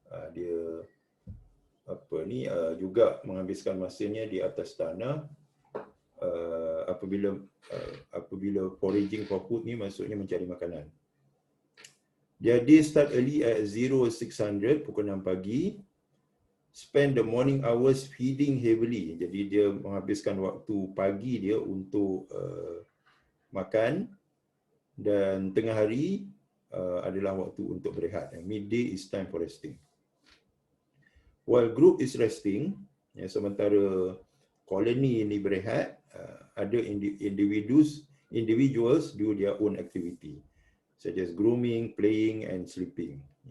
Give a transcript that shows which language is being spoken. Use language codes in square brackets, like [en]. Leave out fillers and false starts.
[ms] Dia juga menghabiskan masanya di atas tanah apabila [en] foraging for food [ms] ni maksudnya mencari makanan. Jadi [en] start early at 0600 [ms] pukul 6 pagi. [en] Spend the morning hours feeding heavily. [ms] Jadi dia menghabiskan waktu pagi dia untuk makan, dan tengah hari adalah waktu untuk berehat. [en] Midday is time for resting. While group is resting, [ms] sementara koloni ini berehat, ada [en] individuals do their own activity, such as grooming, playing and sleeping.